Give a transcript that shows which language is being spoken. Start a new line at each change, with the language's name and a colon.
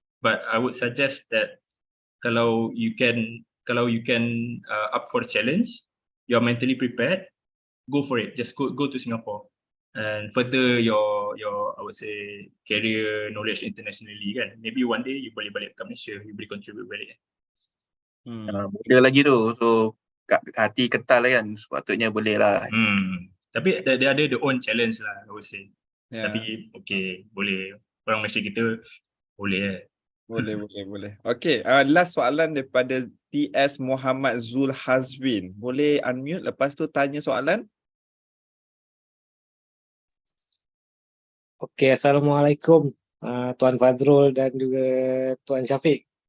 English: But I would suggest that kalau you can up for the challenge, you're mentally prepared, go for it. Just go to Singapore and further your I would say career knowledge internationally kan. Maybe one day you boleh balik ke Malaysia, you boleh contribute balik.
Malay: Muda lagi tu, so hati kental lah kan, sepatutnya boleh lah.
English: Tapi dia ada the own challenge lah, I would say.
Malay: Tapi okay, boleh. Orang Malaysia kita boleh. Boleh. Okay, last soalan daripada TS Muhammad Zul Hazwin. Boleh unmute lepas tu tanya soalan? Okay, Assalamualaikum Tuan Fazrul dan juga Tuan Syafiq.